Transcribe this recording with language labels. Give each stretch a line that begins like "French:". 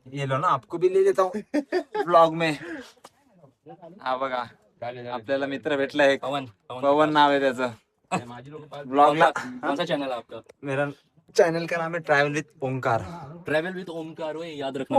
Hindi: ये लो ना, आपको भी ले लेता हूँ ब्लॉग में.
Marathi: हा बघा, आपल्याला मित्र भेटला एक. पवन नाव आहे त्याचं. ब्लॉगला
Hindi: कौन सा चैनल है आपका? मेरा चैनल का नाम है travel with Onkar. Travel with Omkar हो, याद रखना.